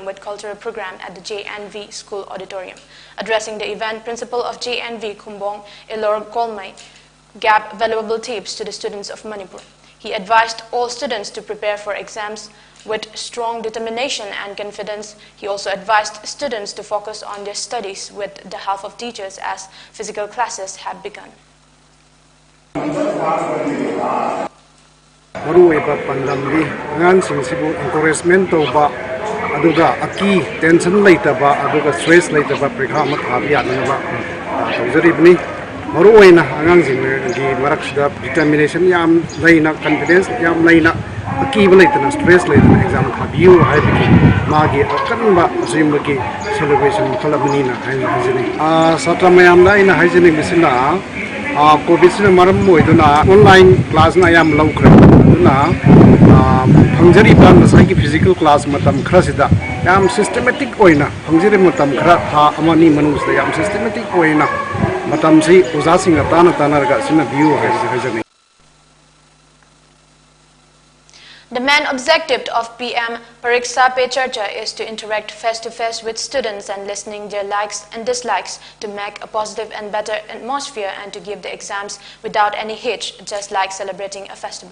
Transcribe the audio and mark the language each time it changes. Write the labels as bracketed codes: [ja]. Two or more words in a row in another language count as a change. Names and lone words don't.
[en] with cultural program at the JNV School Auditorium. Addressing the event, Principal of JNV, Kumbong, Elor Golmai, gave valuable tips to the students of Manipur. He advised all students to prepare for exams with strong determination and confidence. He also advised students to focus on their studies with the help of teachers as physical classes have begun. [mni] Maruiba pandamdi ngan singsibu encouragement toba aduga aki tension leitaba aduga stress leitaba prikha ma thabiya naba tawjaribni maruina angang singgi maraksida determination yam leina confidence yam leina aki leitana stress leitana exam thabiyu haibiki magi akanba asimbaki celebration khalabni na haijini satra mayam da ina haijini misina COVID sina maram moiduna [en] online class [mni] na yam lawkhra na phangjari ban sai ki [en] physical class [mni] matam khrasida yam systematic oina phangjari matam khra tha amani manus da yam systematic oina matam si uza singa tana ga sina view haijani. [en] The main objective of PM Pariksa Pe Charcha is to interact face-to-face with students and listening their likes and dislikes to make a positive and better atmosphere and to give the exams without any hitch, just like celebrating a festival.